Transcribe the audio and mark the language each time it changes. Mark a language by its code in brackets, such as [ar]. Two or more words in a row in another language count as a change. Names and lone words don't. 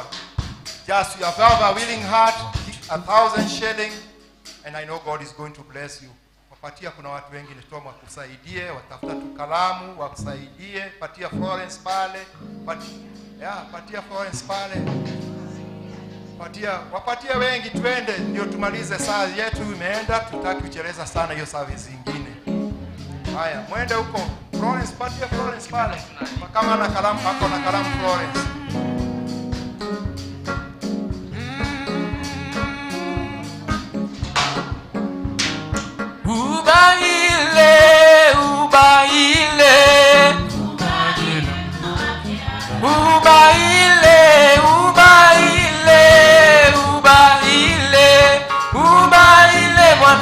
[en] Just you have a willing heart, 1,000 shilling, and I know God is going to bless you. [sw] Wapatia, kuna watu wengi nitoa wakusaidie, watafuta tu kalamu wakusaidie, patia Florence pale, patia Florence pale. Wapatia wengi, twende ndio tumalize saa yetu imeenda, tutaki kucheleza sana hiyo service nyingine. Haya, mwende huko. Florence, patie Florence pale. Kama ana kalamu, ako na kalamu Florence. Ubaile, ubaile, ubaile, ubaile, ubaile, ubaile, Bwana.